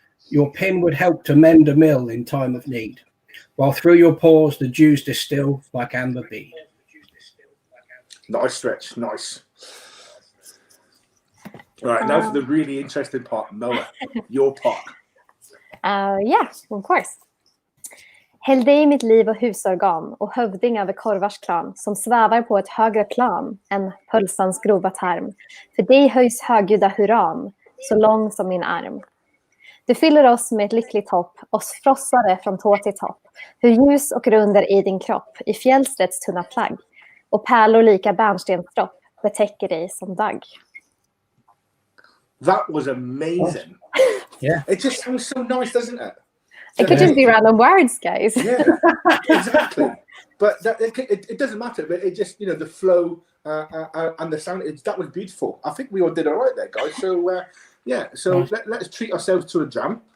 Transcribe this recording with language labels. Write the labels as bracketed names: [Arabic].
[English] Your pin would help to mend a mill in time of need, while through your pores the dews distill like amber bead. Nice stretch, nice. All right, now for the really interesting part, Moa, your part. Yeah, of course. [Swedish] Häll dig mitt liv och husorgan och hövding över korvars klan som svävar på ett högre plan än pölsans grova term. För dig höjs högljudda hurran så lång som min arm. Du fyller oss med ett lyckligt hopp, oss frossare från tå till topp. Hur ljus och runder i din kropp i fjällsträtts tunna plagg och pärlor lika bärnstensdropp betäcker dig som dagg. [English] That was amazing. Yeah. It just sounds so nice, doesn't it? It could just be random words, guys. Yeah, exactly. But it doesn't matter. But it just, the flow and the sound, that was beautiful. I think we all did all right there, guys. So, So let's treat ourselves to a dram.